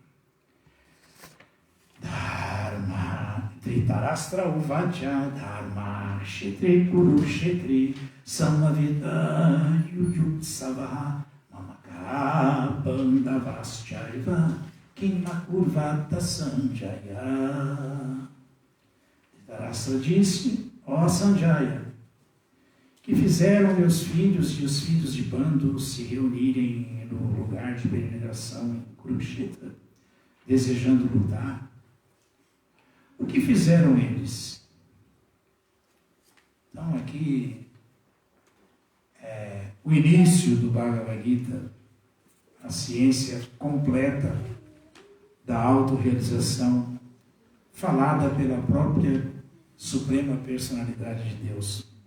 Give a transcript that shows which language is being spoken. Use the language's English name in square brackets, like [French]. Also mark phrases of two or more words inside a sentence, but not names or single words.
[Sanskrit] Dharma Dhritarashtra Uvacha Dharma Kshetri Kurukshetri Samavita Yujutsavaha Mamaka Pandavaschaiva Kimakurvata Sanjaya. [Portuguese] Dhritarashtra disse: ó Sanjaya, que fizeram meus filhos e os filhos de Pandu se reunirem no lugar de peregrinação em Kurukshetra, desejando lutar? O que fizeram eles? Então, aqui é o início do Bhagavad Gita, a ciência completa da autorrealização, falada pela própria suprema personalidade de Deus.